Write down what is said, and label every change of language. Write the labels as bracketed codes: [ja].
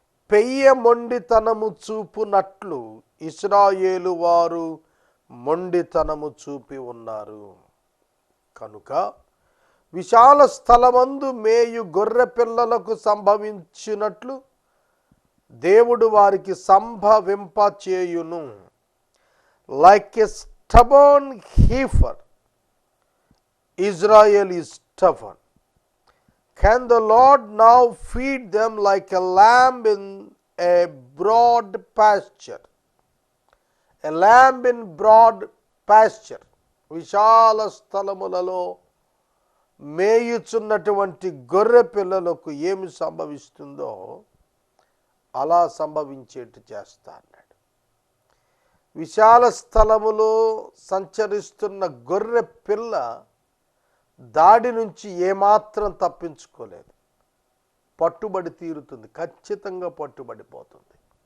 [te] పెయ్య మొండితనము చూపునట్లు ఇశ్రాయేలు వారు మొండితనము చూపి ఉన్నారు. కనుక విశాల స్థలమందు మేయు గొర్రె పిల్లలకు సంభవించినట్లు దేవుడు వారికి సంభవింప చేయును. [en] Like a stubborn heifer, Israel is stubborn. Can the Lord now feed them like a lamb in a broad pasture? A lamb in broad pasture. [te] విశాల స్థలములలో మేయుచున్నటువంటి గొర్రె పిల్లలకు ఏమి సంభవిస్తుందో అలా సంభవించేట్టు చేస్తాను. విశాల స్థలములో సంచరిస్తున్న గొర్రె పిల్ల దాడి నుంచి ఏమాత్రం తప్పించుకోలేదు, పట్టుబడి తీరుతుంది, ఖచ్చితంగా పట్టుబడిపోతుంది.